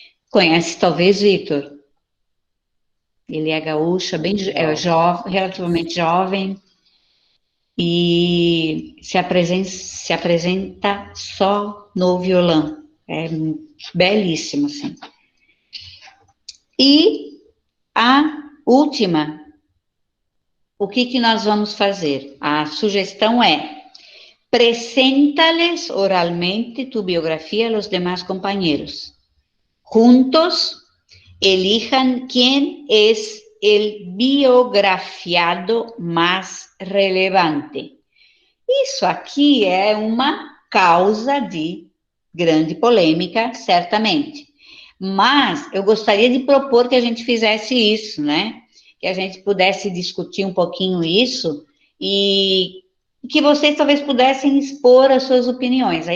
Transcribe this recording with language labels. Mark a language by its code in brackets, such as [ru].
[pt] Conhece talvez, Vitor? Ele é gaúcho, jovem, relativamente jovem, e se apresenta só no violão. É belíssimo, assim. E a última, o que nós vamos fazer? [es] A sugestão é: preséntales oralmente tu biografía a los demás compañeros. Juntos, elijan quién es el biografiado más relevante. [pt] Isso aqui é uma causa de grande polêmica, certamente. Mas eu gostaria de propor que a gente fizesse isso, né? Que a gente pudesse discutir um pouquinho isso e que vocês talvez pudessem expor as suas opiniões.